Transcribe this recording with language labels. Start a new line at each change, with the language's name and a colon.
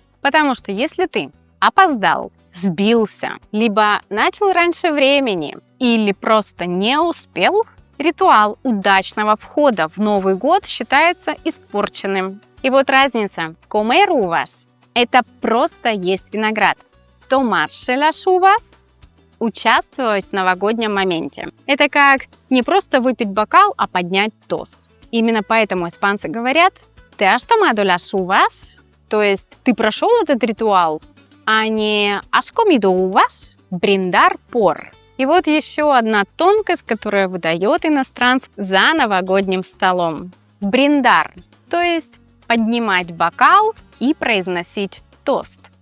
Russian: Потому что если ты опоздал, сбился, либо начал раньше времени, или просто не успел, ритуал удачного входа в Новый год считается испорченным. И вот разница.
Spanish: Comer uvas
Russian: – это просто есть виноград.
Spanish: Tomarse las uvas
Russian: – участвовать в новогоднем моменте. Это как не просто выпить бокал, а поднять тост. Именно поэтому испанцы говорят
Spanish: «Te has tomado las uvas?»
Russian: То есть ты прошел этот ритуал, а не
Spanish: «Has comido uvas?» Brindar por.
Russian: И вот еще одна тонкость, которая выдает иностранцев за новогодним столом. Бриндар, то есть поднимать бокал и произносить тост.